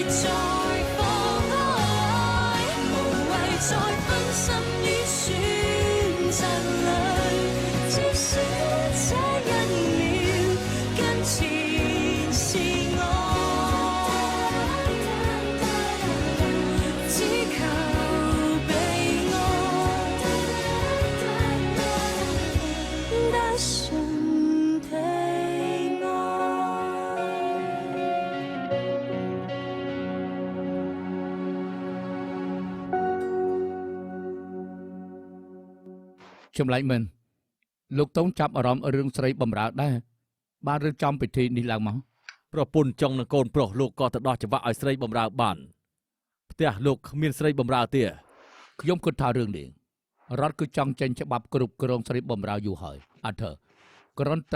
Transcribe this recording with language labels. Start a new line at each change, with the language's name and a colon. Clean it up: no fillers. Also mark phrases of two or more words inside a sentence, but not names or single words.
Cantonese: 再放開，無謂再分心於選擇裏，至少這一秒跟前是我，只求被愛，單純地愛。
Khmer: ចម្លែកមែនលោកតូនចាប់អារម្មណ៍រឿងស្រីបំរើដែរបានរៀបចំពិធីនេះឡើងមកប្រពន្ធចង់នឹងកូនប្រុសលោកក៏ទៅដោះច្បាក់ឲ្យស្រីបំរើបានផ្ទះលោកគ្មានស្រីបំរើទេខ្ញុំគិតថារឿងនេះរដ្ឋគឺចង់ចេញច្បាប់គ្រប់គ្រងស្រីបំរើយូរហើយអត់ទេគ្រាន់តែ